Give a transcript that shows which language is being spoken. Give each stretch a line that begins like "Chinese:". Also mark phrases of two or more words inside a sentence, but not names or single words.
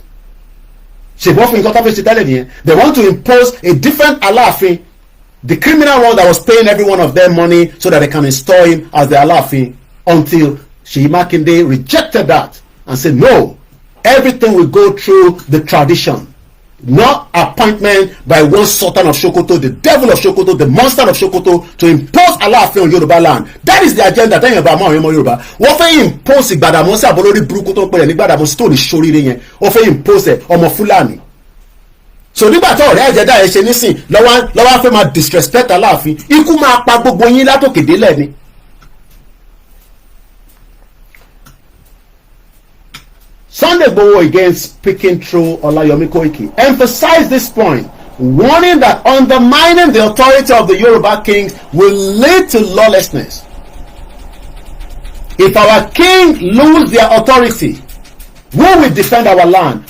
English: They want to impose a different Alaafin, the criminal one that was paying every one of them money so that they can install him as the Alaafin, until Seyi Makinde rejected that and said no, everything will go through the tradition. Not appointment by one Sultan of Sokoto, the devil of Sokoto, the monster of Sokoto, to impose Alaafin on Yoruba land. That is the agenda. Tell you about Yoruba. What they impose
Yoruba: Gbadamosi abolori buruku to pe ni Gbadamosi to ni sorire yen.
English: What they impose ọmọ Fulani.
Yoruba: So nígbà tó ọ̀rẹ́ agenda ẹ ṣe nísìn lọ́wọ́ fẹ́ máa disrespect Alaafin. Ikú máa pa gbogbo yín látòkè délẹ̀ ni.
English: Sunday Igboho, again speaking through Olayomi Koiki, emphasized this point, warning that undermining the authority of the Yoruba kings will lead to lawlessness. If our king lose their authority, who will defend our land?